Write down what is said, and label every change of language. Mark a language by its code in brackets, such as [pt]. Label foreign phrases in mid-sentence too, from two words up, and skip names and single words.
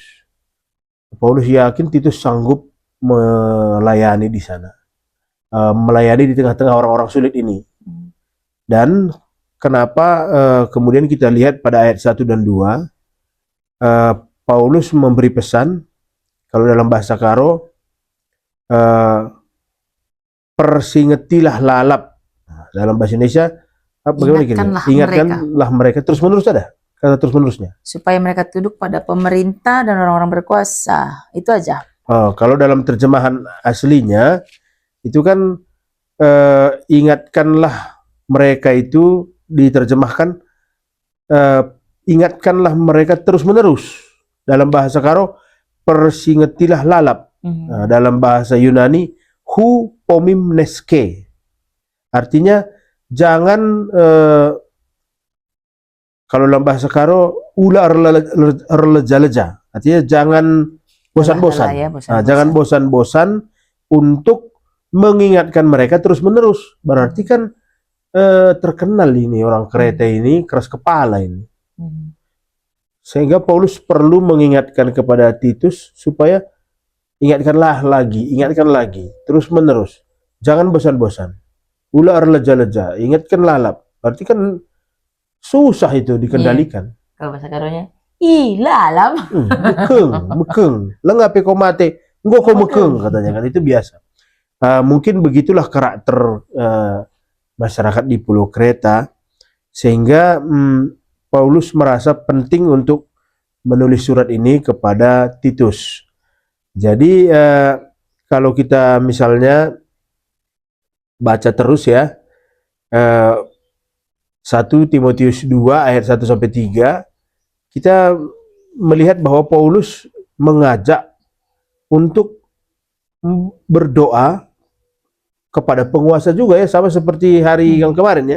[id] Paulus yakin Titus sanggup melayani di sana, melayani di tengah-tengah orang-orang sulit ini. Dan kenapa kemudian kita lihat pada ayat 1 dan 2, Paulus memberi pesan, kalau dalam bahasa Karo, [btx] persingetilah lalap. [id] Dalam bahasa Indonesia, ingatkanlah mereka. Terus menerus ada kata terus menerusnya. Supaya mereka tunduk pada pemerintah dan orang-orang berkuasa. Itu aja. Kalau dalam terjemahan aslinya, itu kan ingatkanlah mereka itu diterjemahkan ingatkanlah mereka terus menerus. Dalam bahasa Karo, [btx] persingetilah lalap. [id] Dalam bahasa Yunani, [el] ὑπομίμνῃσκε. [id] Artinya jangan kalau dalam bahasa Karo [btx] ula releja-leja. [id] Artinya jangan bosan-bosan. Jangan bosan-bosan untuk mengingatkan mereka terus-menerus. Berarti kan terkenal ini orang Kreta ini keras kepala ini. Sehingga Paulus perlu mengingatkan kepada Titus supaya ingatkan lagi, terus-menerus. Jangan bosan-bosan. [btx] Ula releja-leja, ingatkan lalap. [id] Berarti kan susah itu dikendalikan. Kalau bahasa Karonya, ilalam. [btx] Mekeng, lengape kau mate, engko kau mekeng [id] katanya kan, itu biasa. Mungkin begitulah karakter masyarakat di Pulau Kreta, sehingga Paulus merasa penting untuk menulis surat ini kepada Titus. Jadi kalau kita misalnya baca terus ya, 1 Timotius 2 ayat 1 sampai 3, kita melihat bahwa Paulus mengajak untuk berdoa kepada penguasa juga ya, sama seperti hari yang kemarin ya.